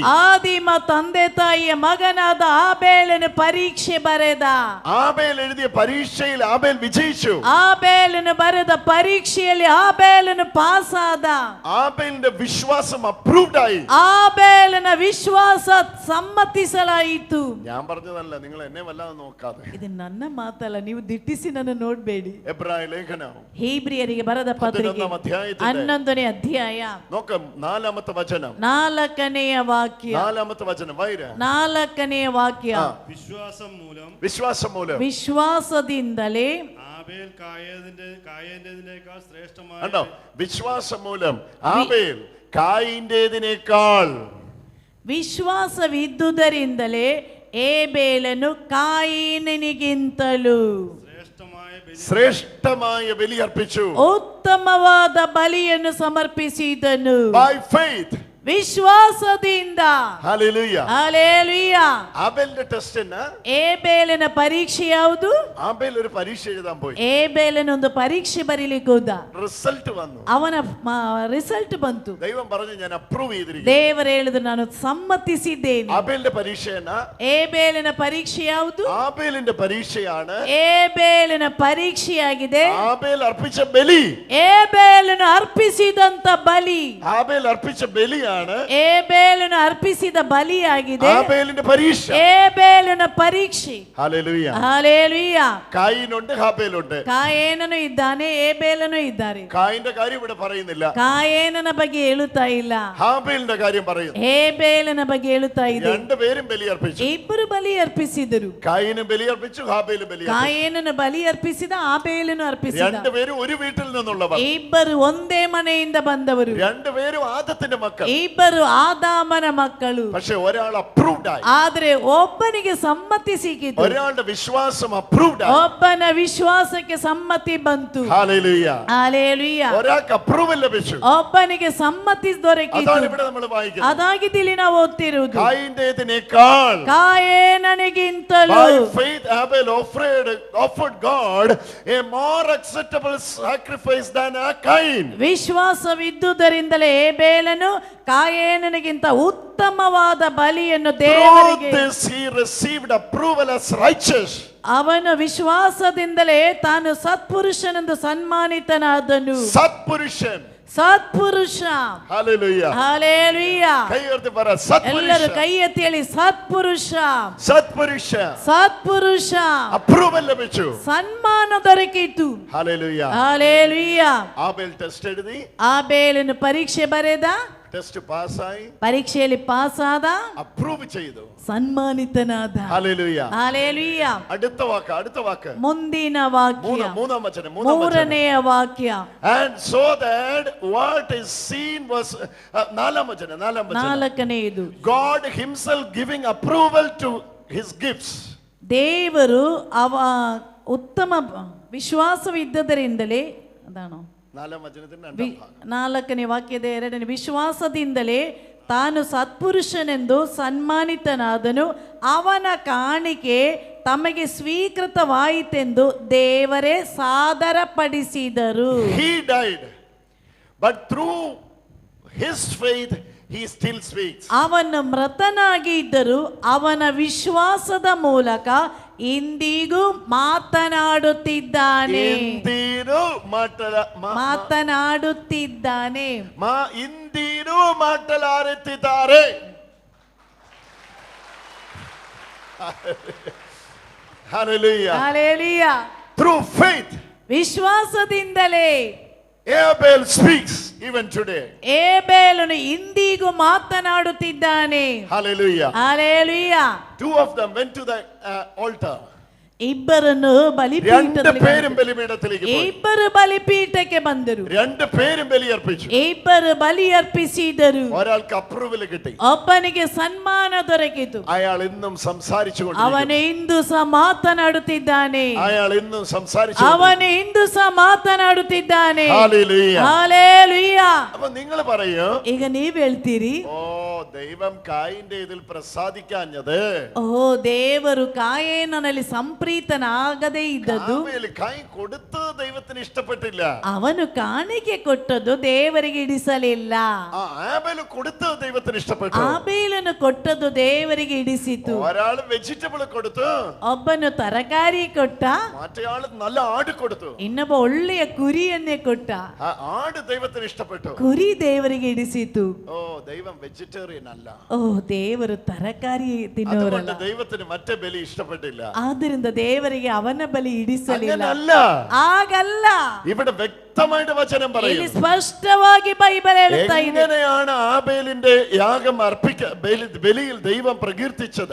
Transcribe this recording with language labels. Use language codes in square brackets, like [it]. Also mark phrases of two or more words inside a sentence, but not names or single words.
[kn] ಆದಿಮ ತಂದೆ ತಾಯಿಯ ಮಗನಾದ ಆಬೇಲನು ಪರೀಕ್ಷೆ ಬರೆದ. [ml] ആബേൽ എഴുതിയ പരീക്ഷയിൽ ആബേൽ വിജയിച്ചു. [kn] ಆಬೇಲನು ಬರೆದ ಪರೀಕ್ಷೆಯಲ್ಲಿ ಆಬೇಲನು ಪಾಸ್ ಆದ. [ml] ആബേലിന്റെ വിശ്വാസം അപ്രൂവ്ഡ് ആയി. [kn] ಆಬೇಲನ ವಿಶ್ವಾಸ ಸಮ್ಮತಿಸಲಾಯಿತು. [ml] ഞാൻ പറഞ്ഞതല്ല, നിങ്ങൾ എന്നെ വല്ലാതെ നോക്കാതെ. [kn] ಇದು ನನ್ನ ಮಾತಲ್ಲ, ನೀವು ದಿಟ್ಟಿಸಿ ನನ್ನ ನೋಡ್ಬೇಡಿ. [ml] എബ്രായ ലേഖനം [kn] ಹೀಬ್ರಿಯರಿಗೆ ಬರೆದ ಪತ್ರಿಕೆ 11ನೇ ಅಧ್ಯಾಯ [ml] നോക്ക 4ാമത്തെ വചനം. [kn] 4ನೆಯ ವಾಕ್ಯ. [ml] 4ാമത്തെ വചനം വൈര [kn] 4ನೆಯ ವಾಕ್ಯ. [ml] വിശ്വാസം മൂലം [kn] ವಿಶ್ವಾಸದಿಂದಲೇ [ml] ആബേൽ കായേന്റേതിനേക്കാൾ ശ്രേഷ്ഠമായ. കണ്ടോ, വിശ്വാസം മൂലം ആബേൽ കായിന്റേതിനേക്കാൾ. [kn] ವಿಶ್ವಾಸವಿದ್ದುದರಿಂದಲೇ ಏಬೇಲನು ಕಾಯಿನನಿಗಿಂತಲೂ [ml] ശ്രേഷ്ഠമായ ബലി അർപ്പിച്ചു. [kn] ಉತ್ತಮವಾದ ಬಲಿಯನ್ನು ಸಮರ್ಪಿಸಿದನು. [en] By faith. [kn] ವಿಶ್ವಾಸದಿಂದ. [ml] ഹല്ലേലൂയ. [kn] ಹಲ್ಲೆಲೂಯ. [ml] ആബേലിന്റെ ടെസ്റ്റ് എന്നാ? [kn] ಏಬೇಲನ ಪರೀಕ್ಷೆ ಯಾವುದು? [ml] ആബേൽ ഒരു പരീക്ഷ എഴുതാൻ പോയി. [kn] ಏಬೇಲನ ಒಂದು ಪರೀಕ್ಷೆ ಬರೀಲಿಕ್ಕೆ ಹೋದ. [ml] റിസൾട്ട് വന്നു. [kn] ಅವನ ರಿಸಲ್ಟ್ ಬಂತು. [ml] ദൈവം പറഞ്ഞു, ഞാൻ അപ്രൂവ് ചെയ്തിരിക്കുന്നു. [kn] ದೇವರು ಹೇಳಿದ್ರು, ನಾನು ಸಮ್ಮತಿಸಿದ್ದೇನೆ. [ml] ആബേലിന്റെ പരീക്ഷ എന്നാ? [kn] ಏಬೇಲನ ಪರೀಕ್ಷೆ ಯಾವುದು? [ml] ആബേലിന്റെ പരീക്ഷയാണ്. [kn] ಏಬೇಲನ ಪರೀಕ್ಷೆಯಾಗಿದೆ. [ml] ആബേൽ അർപ്പിച്ച ബലി. [kn] ಏಬೇಲನು ಅರ್ಪಿಸಿದಂತ ಬಲಿ. [ml] ആബേൽ അർപ്പിച്ച ബലിയാണ് ബലിയാണ് [kn] ಏಬೇಲಿನ್ ಅರ್ಪಿಸಿದ ಬಲಿಯಾಗಿದೆ [ml] ആബേലിന്റെ പരീക്ഷ. [kn] ಏಬೇಲನ ಪರೀಕ್ಷೆ. [ml] ഹല്ലേലൂയ. ഹല്ലേലൂയ. കായിനുണ്ട്, ഹാബേലുണ്ട്. [kn] ಕಾಯೇನನು ಇದ್ದಾನೆ, ಏಬೇಲನು ಇದ್ದಾರೆ. [ml] കായിന്റെ കാര്യം ഇവിടെ പറയുന്നില്ല, [kn] ಕಾಯೇನನ ಬಗ್ಗೆ ಹೇಳುತ್ತಾ ಇಲ್ಲ, [ml] ഹാബേലിന്റെ കാര്യം പറയുന്നു. [kn] ಏಬೇಲನ ಬಗ್ಗೆ ಹೇಳುತ್ತಾ ಇದೆ. [ml] രണ്ടുപേരും ബലിയർപ്പിച്ചു. [kn] ಇಬ್ಬರು ಬಲಿ ಅರ್ಪಿಸಿದರು. [ml] കായിനും ബലിയർപ്പിച്ചു, ഹാബേലും ബലിയർപ്പിച്ചു. [kn] ಕಾಯೇನನ ಬಲಿ ಅರ್ಪಿಸಿದ, ಆಬೇಲನು ಅರ್ಪಿಸಿದ. [ml] രണ്ടുപേരും ഒരു വീട്ടിൽ നിന്നുള്ളവർ. [kn] ಇಬ್ಬರು ಒಂದೇ ಮನೆಯಿಂದ ಬಂದವರು. [ml] രണ്ടുപേരും ആദത്തിന്റെ മക്കൾ. [kn] ಇಬ್ಬರು ಆದಾಮನ ಮಕ್ಕಳು. [ml] പക്ഷെ ഒരാൾ അപ്രൂവ്ഡ് ആയി. [kn] ಆದರೆ ಒಬ್ಬನಿಗೆ ಸಮ್ಮತಿ ಸಿಕ್ಕಿತು. [ml] ഒരാളുടെ വിശ്വാസം അപ്രൂവ്ഡ് ആയി. [kn] ಒಬ್ಬನ ವಿಶ್ವಾಸಕ್ಕೆ ಸಮ್ಮತಿ ಬಂತು. [ml] ഹല്ലേലൂയ. ഹല്ലേലൂയ. ഒരാൾക്ക് അപ്രൂവൽ ലഭിച്ചു. [kn] ಒಬ್ಬನಿಗೆ ಸಮ್ಮತಿ ದೊರಕಿತು. [ml] അതാണ് ഇവിടെ നമ്മൾ വായിക്കുന്നത്. [kn] ಅದಾಗಿದ್ದಲ್ಲಿ ನಾವು ಓದ್ತಿರುವುದು. [ml] കായിന്റേതിനേക്കാൾ [kn] ಕಾಯೇನನಿಗಿಂತಲೂ [en] by faith Abel offered God a more acceptable sacrifice than Cain. [kn] ವಿಶ್ವಾಸವಿದ್ದುದರಿಂದಲೇ ಏಬೇಲನು ಕಾಯೇನನಿಗಿಂತ ಉತ್ತಮವಾದ ಬಲಿಯನ್ನು ದೇವರಿಗೆ. [en] Through this he received approval as righteous. [kn] ಅವನು ವಿಶ್ವಾಸದಿಂದಲೇ ತಾನು ಸತ್ಪುರುಷನೆಂದು ಸನ್ಮಾನಿತನಾದನು. [ml] സത്പുരുഷൻ. [kn] ಸತ್ಪುರುಷ. [ml] ഹല്ലേലൂയ. [kn] ಹಲ್ಲೇಲೂಯ. [ml] കൈ ഉയർത്തി പറ സത്പുരുഷ. [kn] ಎಲ್ಲರೂ ಕೈ ಎತ್ತಿ ಹೇಳಿ ಸತ್ಪುರುಷ. [ml] സത്പുരുഷ. [kn] ಸತ್ಪುರುಷ. [ml] അപ്രൂവൽ ലഭിച്ചു. [kn] ಸನ್ಮಾನ ದೊರಕಿತು. [ml] ഹല്ലേലൂയ. [kn] ಹಲ್ಲೇಲೂಯ. [ml] ആബേൽ ടെസ്റ്റ് എഴുതി. [kn] ಆಬೇಲನು ಪರೀಕ್ಷೆ ಬರೆದ. [ml] ടെസ്റ്റ് പാസ്സായി. [kn] ಪರೀಕ್ಷೆಯಲ್ಲಿ ಪಾಸ್ ಆದ. [ml] അപ്രൂവ് ചെയ്തു. [kn] ಸನ್ಮಾನಿತನಾದ. [ml] ഹല്ലേലൂയ. [kn] ಹಲ್ಲೇಲೂಯ. [ml] അടുത്ത വാക്ക് [kn] ಮುಂದಿನ ವಾಕ್ಯ. [ml] മൂന്നാം വചനം. [kn] ಮೂರನೆಯ ವಾಕ್ಯ. [en] And so that what is seen was [ml] നാലാം വചനം. [kn] ನಾಲ್ಕನೆಯದು. [en] God himself giving approval to his gifts. [kn] ದೇವರು ಅವ ಉತ್ತಮ ವಿಶ್ವಾಸವಿದ್ದದರಿಂದಲೇ, ಅದಾಣೋ [ml] നാലാം വചനത്തിന്റെ രണ്ടാം ഭാഗം. [kn] ನಾಲ್ಕನೇ ವಾಕ್ಯದ ಎರಡನೇ, ವಿಶ್ವಾಸದಿಂದಲೇ ತಾನು ಸತ್ಪುರುಷನೆಂದು ಸನ್ಮಾನಿತನಾದನು, ಅವನ ಕಾಣಿಕೆ ತಮಗೆ ಸ್ವೀಕೃತವಾಯಿತೆಂದು ದೇವರೇ ಸಾದರಪಡಿಸಿದರು. [en] He died, but through his faith he still speaks. [kn] ಅವನು ಮೃತನಾಗಿ ಇದ್ದರೂ ಅವನ ವಿಶ್ವಾಸದ ಮೂಲಕ ಇಂದಿಗೂ ಮಾತನಾಡುತ್ತಿದ್ದಾನೆ. ಮಾತನಾಡುತ್ತಿದ್ದಾನೆ. ಇಂದಿಗೂ ಮಾತನಾಡುತ್ತಿದ್ದಾರೆ. [en] Hallelujah. Hallelujah. Through faith. [kn] ವಿಶ್ವಾಸದಿಂದಲೇ [en] Abel speaks even today. [kn] ಏಬೇಲನು ಇಂದಿಗೂ ಮಾತನಾಡುತ್ತಿದ್ದಾನೆ. [en] Hallelujah. Hallelujah. Two of them went to the altar. [kn] ಇಬ್ಬರನ್ನು [ml] ബലിപീഠത്തിലേക്ക് പോയി. [kn] ಇಬ್ಬರು ಬಲಿಪೀಠಕ್ಕೆ ಬಂದರು. [ml] രണ്ടുപേരും ബലിയർപ്പിച്ചു. [kn] ಇಬ್ಬರು ಬಲಿ ಅರ್ಪಿಸಿದರು. [ml] ഒരാൾക്ക് അപ്രൂവൽ കിട്ടി. [kn] ಒಬ್ಬನಿಗೆ ಸನ್ಮಾನ ದೊರಕಿತು. [ml] അയാൾ ഇന്നും സംസാരിച്ചുകൊണ്ടിരിക്കുന്നു. [kn] ಅವನು ಇಂದು ಸಹ ಮಾತನಾಡುತ್ತಿದ್ದಾನೆ. [ml] അയാൾ ഇന്നും [kn] ಅವನು ಇಂದು ಸಹ ಮಾತನಾಡುತ್ತಿದ್ದಾನೆ. [ml] ഹല്ലേലൂയ. ഹല്ലേലൂയ. അപ്പോൾ നിങ്ങൾ പറയൂ, [kn] ಈಗ ನೀವು ಹೇಳ್ತೀರಿ, [ml] ഓ ദൈവം കായിന്റെ ഇതിൽ പ്രസാദിക്കാഞ്ഞത്. [kn] ಓ ದೇವರು ಕಾಯೇನನಲ್ಲಿ ಸಂಪ್ರೀತನಾಗದೇ ಇದ್ದದ್ದು. [ml] കായി കൊടുത്ത് ദൈവത്തിന് ഇഷ്ടപ്പെട്ടില്ല. [kn] ಅವನು ಕಾಣಿಕೆ ಕೊಟ್ಟದ್ದು ದೇವರಿಗೆ ಇಡಿಸಲಿಲ್ಲ. [ml] ആബേൽ കൊടുത്ത് ദൈവത്തിന് ഇഷ്ടപ്പെട്ടു. [kn] ಆಬೇಲನು ಕೊಟ್ಟದ್ದು ದೇವರಿಗೆ ಇಡಿಸಿತು. [ml] ഒരാൾ വെജിറ്റബിൾ കൊടുത്തു, [kn] ಒಬ್ಬನು ತರಕಾರಿ ಕೊಟ್ಟ, [ml] മറ്റേയാൾ നല്ല ആട് കൊടുത്തു. [kn] ಇನ್ನೊಬ್ಬ ಒಳ್ಳೆಯ ಕುರಿಯನ್ನೇ ಕೊಟ್ಟ. [ml] ആട് ദൈവത്തിന് ഇഷ്ടപ്പെട്ടു. [kn] ಕುರಿ ದೇವರಿಗೆ ಇಡಿಸಿತು. [ml] ഓ ദൈവം വെജിറ്റേറിയൻ അല്ല. [kn] ಓ ದೇವರು ತರಕಾರಿ ತಿನ್ನೋರಲ್ಲ. [ml] ദൈവത്തിന് മറ്റേ ബലി ഇഷ്ടപ്പെട്ടില്ല. [kn] ಆದ್ದರಿಂದ ದೇವರಿಗೆ ಅವನ ಬಲಿ ಇಡಿಸಲಿಲ್ಲ. ಆಗಲ್ಲ. [ml] ഇവിടെ വ്യക്തമായിട്ട് വചനം പറയുന്നു. [kn] ಇಲ್ಲಿ ಸ್ಪಷ್ಟವಾಗಿ ಬೈಬಲ್ ಹೇಳುತ್ತಾ ಇದೆ. [ml] എങ്ങനെയാണ് ആബേലിന്റെ യാഗം ബലിയിൽ ദൈവം പ്രകീർത്തിച്ചത്?